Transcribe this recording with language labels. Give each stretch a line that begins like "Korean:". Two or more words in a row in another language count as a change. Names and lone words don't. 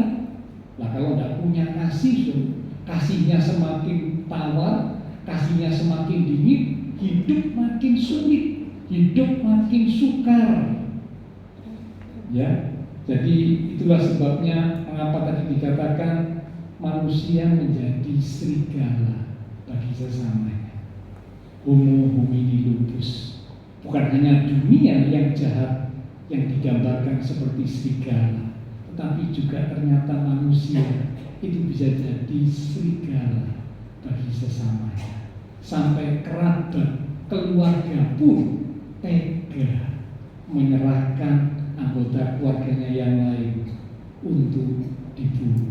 Indonesian: Lah kalau tidak punya kasih, kasihnya semakin tawar, kasihnya semakin dingin, hidup makin sulit, hidup makin sukar. Ya, jadi itulah sebabnya mengapa tadi dikatakan manusia menjadi serigala bagi sesamanya.
Latin: Homo homini lupus.
Indonesian: Bukan hanya dunia yang jahat yang digambarkan seperti serigala, tetapi juga ternyata manusia itu bisa jadi serigala bagi sesamanya. Sampai kerabat, keluarga pun tega menyerahkan anggota keluarganya yang lain untuk dibunuh.